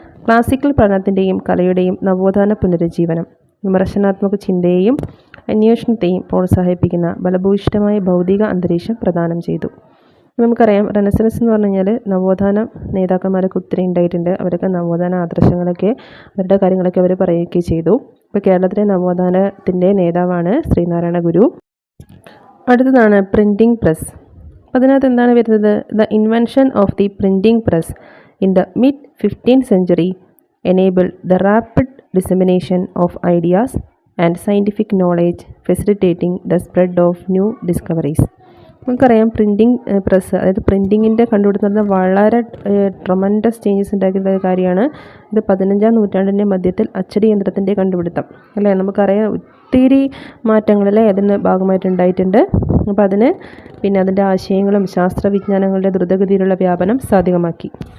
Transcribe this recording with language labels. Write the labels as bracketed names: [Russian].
[Malayalam] Classical പഠനത്തിൻ്റെയും കലയുടെയും നവോത്ഥാന പുനരുജ്ജീവനം വിമർശനാത്മക ചിന്തയെയും അന്വേഷണത്തെയും പ്രോത്സാഹിപ്പിക്കുന്ന ബലഭൂയിഷ്ഠമായ ഭൗതിക അന്തരീക്ഷം പ്രദാനം ചെയ്തു. നമുക്കറിയാം, റെനസൻസ് എന്ന് പറഞ്ഞു കഴിഞ്ഞാൽ നവോത്ഥാന നേതാക്കന്മാരൊക്കെ ഒത്തിരി ഉണ്ടായിട്ടുണ്ട്. അവരൊക്കെ നവോത്ഥാന ആദർശങ്ങളൊക്കെ അവരുടെ കാര്യങ്ങളൊക്കെ അവർ പറയുകയൊക്കെ ചെയ്തു. ഇപ്പോൾ കേരളത്തിലെ നവോത്ഥാനത്തിൻ്റെ നേതാവാണ് ശ്രീനാരായണ ഗുരു. അടുത്തതാണ് പ്രിൻറ്റിംഗ് പ്രസ്. അതിനകത്ത് എന്താണ് വരുന്നത്, [English] The invention of the printing press in the mid 15th century enabled the rapid dissemination of ideas and scientific knowledge, facilitating the spread of new discoveries. [Malayalam] നമുക്കറിയാം പ്രിൻറ്റിംഗ് പ്രസ്, അതായത് പ്രിൻറ്റിങ്ങിൻ്റെ കണ്ടുപിടുത്തം വളരെ ട്രമൻഡസ് ചേഞ്ചസ് ഉണ്ടാക്കിയ കാര്യമാണ്. ഇത് 15ാം നൂറ്റാണ്ടിൻ്റെ മധ്യത്തിൽ അച്ചടി യന്ത്രത്തിൻ്റെ കണ്ടുപിടുത്തം അല്ലേ. നമുക്കറിയാം ഒത്തിരി മാറ്റങ്ങളല്ലേ അതിന് ഭാഗമായിട്ടുണ്ടായിട്ടുണ്ട്. അപ്പോൾ അതിന് പിന്നെ അതിൻ്റെ ആശയങ്ങളും ശാസ്ത്രവിജ്ഞാനങ്ങളുടെ ദ്രുതഗതിയിലുള്ള വ്യാപനം സാധ്യമാക്കി.